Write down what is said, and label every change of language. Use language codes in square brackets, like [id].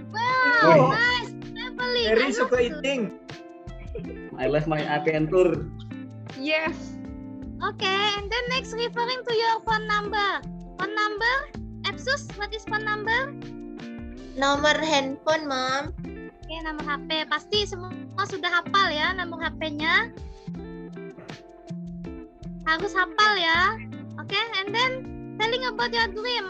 [en] Wow, nice. Traveling. Mary [id] suka [en] eating. I love my adventure. Yes. Okay, and then next referring to your phone number. Phone number? Epsus, what is phone number? [id] Nomor handphone, Mom. Oke, nomor HP. Pasti semua sudah hafal ya nomor HP-nya. Harus hafal ya. [en] Oke, and then telling about your dream.